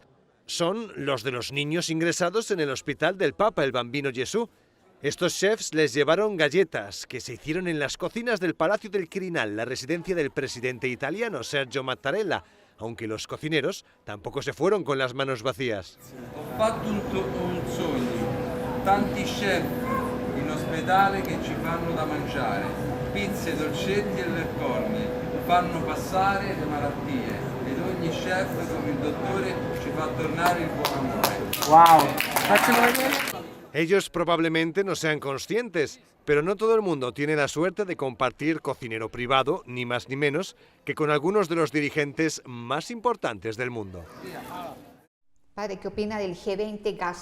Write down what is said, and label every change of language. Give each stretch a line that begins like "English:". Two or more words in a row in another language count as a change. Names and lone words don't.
Spanish: Son los de los niños ingresados en el hospital del Papa, el Bambino Gesù. Estos chefs les llevaron galletas que se hicieron en las cocinas del Palacio del Quirinal, la residencia del presidente italiano Sergio Mattarella, aunque los cocineros tampoco se fueron con las manos vacías.
Italian: Ho fatto un sogno, tanti chef in ospedale che ci fanno da mangiare, pizze, dolcetti e lepcornie, fanno passare le malattie ed ogni chef come il dottore ci fa tornare il buon amore. Wow.
Spanish: Ellos probablemente no sean conscientes, pero no todo el mundo tiene la suerte de compartir cocinero privado, ni más ni menos, que con algunos de los dirigentes más importantes del mundo. Padre, ¿qué opina del G20 gastronómico?